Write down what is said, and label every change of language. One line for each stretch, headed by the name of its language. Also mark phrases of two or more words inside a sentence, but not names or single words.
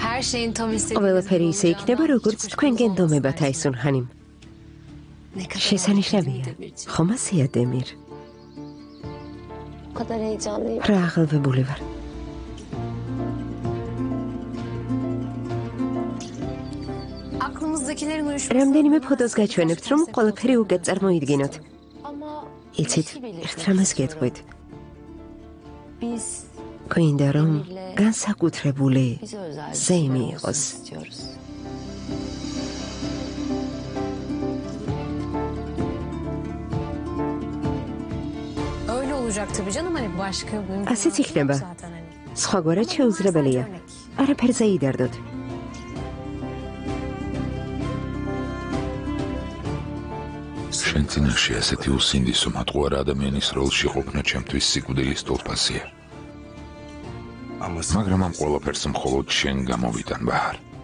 Turkish: şeyin tam istediğiniz
Georgian: ყველაფერი ისე იქნება, როგორც თქვენ გენდომებათ აისუნჰანიმ.
Turkish: Ne kadar
Georgian: შესანიშნავია. ხომ ასეა დემირ?
Turkish: O kadar heyecanlıyım.
Georgian: რა აღელვებული ვარ.
Turkish: Aklımızdakilerin uyuşması.
Georgian: რამდენიმე ფოტოს გაჩვენებთ, რომ ყველაფერი უკეთ წარმოიდგინოთ.
Turkish: Ama
Georgian: იცით, ერთ რამას გეტყვით.
Turkish: biz
Georgian: გვინდა რომ განსაკუთრებული
Turkish: bize özel bir
Georgian: ზეიმი
Turkish: şeyler
Georgian: იყოს.
Turkish: olsun istiyoruz. Öyle olacak tabii canım hani başka mümkün
Georgian: Asıl იქნება.
Turkish: zaten hani.
Georgian: სხვაგვარად შეუძლებელია. არაფერზე იდარდოთ. შენ წინაშე ასეთი უსინდისო მატყუარა ადამიანის როლში ყოფნა ჩემთვის სიკვდილის თვალსაზრისია. მაგრამ ამ ყველაფერს მხოლოდ შენ გამოვიტან ბაჰარ.